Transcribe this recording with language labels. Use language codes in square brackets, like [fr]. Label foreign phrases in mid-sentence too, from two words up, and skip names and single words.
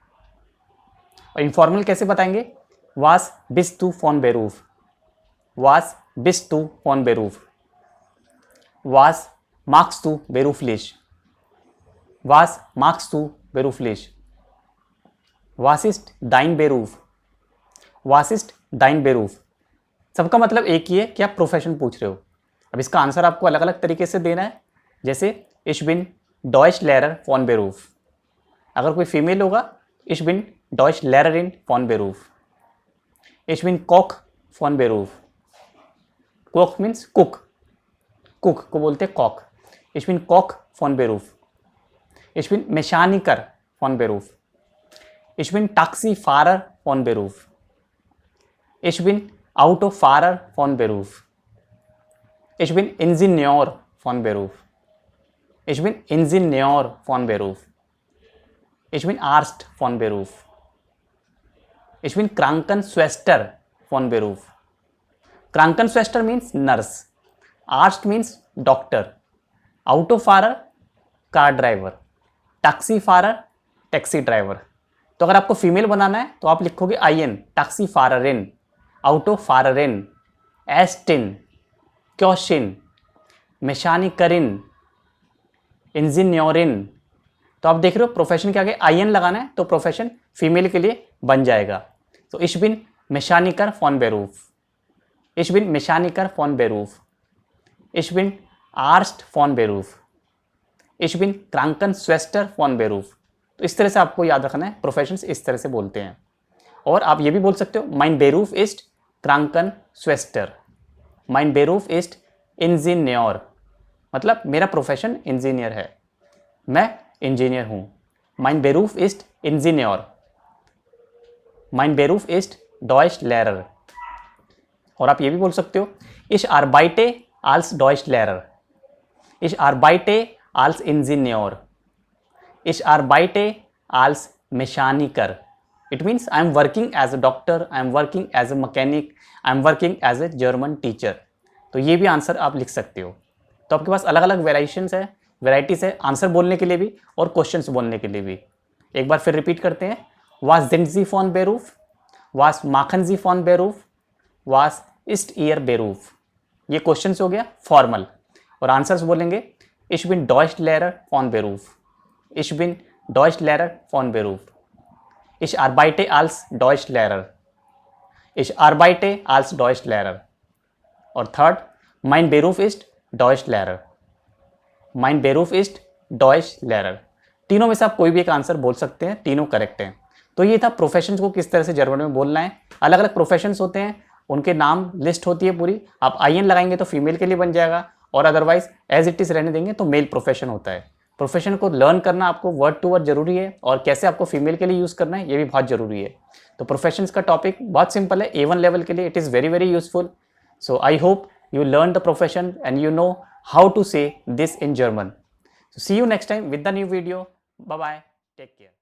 [hi] और इनफॉर्मल कैसे बताएंगे। [de] Was bist du von Beruf, was bist du von Beruf, was machst du beruflich, was machst du beruflich, was ist dein Beruf, was ist dein Beruf. [hi] सबका मतलब एक ही है कि आप प्रोफेशन पूछ रहे हो। अब इसका आंसर आपको अलग अलग तरीके से देना है। [de] जैसे Ich bin Deutschlehrer von Beruf, [hi] अगर कोई फीमेल होगा [de] इश बिन Deutschlehrerin von Beruf. Ich bin Koch von Beruf. Koch [en] means cook. [de] Cook [hi] को बोलते हैं [de] Koch. Ich bin Koch von Beruf. Ich bin Mechaniker von Beruf. Ich bin Taxifahrer von Beruf. Ich bin Autofahrer von Beruf. Ich bin Ingenieur von Beruf. Ich bin Ingenieur von Beruf. Ich bin Arzt von Beruf. Ich bin Krankenschwester von Beruf. [en] Krankenschwester means nurse. Arzt means doctor. Autofahrer car driver. Taxifahrer taxi driver. [hi] तो अगर आपको फीमेल बनाना है तो आप लिखोगे IN, [de] Taxifahrerin, Autofahrerin, Ärztin, Köchin, Mechanikerin, Ingenieurin। [hi] तो आप देख रहे हो प्रोफेशन के आगे IN लगाना है तो प्रोफेशन फीमेल के लिए बन जाएगा। तो [de] ich bin Mechaniker von Beruf, ich bin Mechaniker von Beruf, ich bin Arzt von Beruf, ich bin Krankenschwester von Beruf। [hi] तो इस तरह से आपको याद रखना है, प्रोफेशंस इस तरह से बोलते हैं। और आप ये भी बोल सकते हो [de] mein Beruf ist Krankenschwester, mein Beruf ist Ingenieur, [hi] मतलब मेरा [en] profession engineer [hi] है, मैं इंजीनियर हूँ। [de] mein Beruf ist Ingenieur, mein Beruf ist Deutschlehrer। [hi] और आप ये भी बोल सकते हो [de] ich arbeite als Deutschlehrer, ich arbeite als Ingenieur, ich arbeite als Mechaniker। [en] It means I am working as a doctor, I am working as a mechanic, I am working as a German teacher। [hi] तो ये भी आंसर आप लिख सकते हो। तो आपके पास अलग अलग वेराइटीज़ है आंसर बोलने के लिए भी और क्वेश्चंस बोलने के लिए भी। एक बार फिर रिपीट करते हैं। [de] Was sind Sie von Beruf, was machen Sie von Beruf, was ist Ihr Beruf. [hi] ये क्वेश्चंस हो गया फॉर्मल। और आंसर्स बोलेंगे [de] Ich bin Deutschlehrer von Beruf, ich bin Deutschlehrer von Beruf, ich arbeite als Deutschlehrer, ich arbeite als Deutschlehrer. [hi] और थर्ड, [de] mein Beruf ist Deutschlehrer, mein Beruf ist Deutschlehrer. [hi] तीनों में से आप कोई भी एक आंसर बोल सकते हैं, तीनों करेक्ट हैं। तो ये था प्रोफेशंस को किस तरह से जर्मन में बोलना है। अलग अलग प्रोफेशंस होते हैं, उनके नाम लिस्ट होती है पूरी। आप IN लगाएंगे तो फीमेल के लिए बन जाएगा और अदरवाइज [en] as it is [hi] रहने देंगे तो मेल प्रोफेशन होता है। प्रोफेशन को लर्न करना आपको [en] word to word [hi] जरूरी है और कैसे आपको फीमेल के लिए यूज़ करना है ये भी बहुत ज़रूरी है। तो प्रोफेशंस का टॉपिक बहुत सिंपल है, A1 लेवल के लिए [en] it is very very useful. so I hope you learn the profession and you know how to say this in German. So see you next time with the new video. Bye bye. Take care.